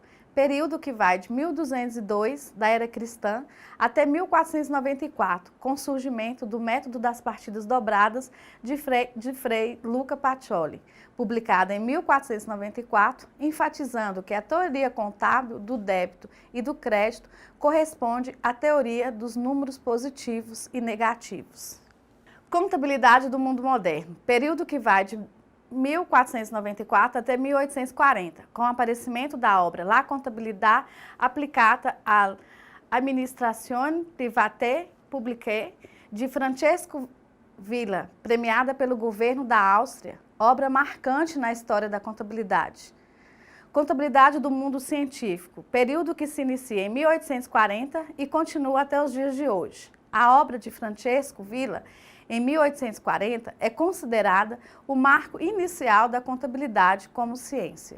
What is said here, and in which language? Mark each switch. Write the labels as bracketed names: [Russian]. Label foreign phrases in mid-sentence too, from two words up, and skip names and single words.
[Portuguese] Período que vai de 1202 da era cristã até 1494, com o surgimento do método das partidas dobradas de Frei Luca Pacioli, publicada em 1494, enfatizando que a teoria contábil do débito e do crédito corresponde à teoria dos números positivos e negativos. Contabilidade do mundo moderno, período que vai de 1494 até 1840, com o aparecimento da obra La Contabilità applicata all'amministrazione private pubbliche de Francesco Villa, premiada pelo governo da Áustria, obra marcante na história da contabilidade. Contabilidade do mundo científico, período que se inicia em 1840 e continua até os dias de hoje. A obra de Francesco Villa, em 1840, é considerada o marco inicial da contabilidade como ciência.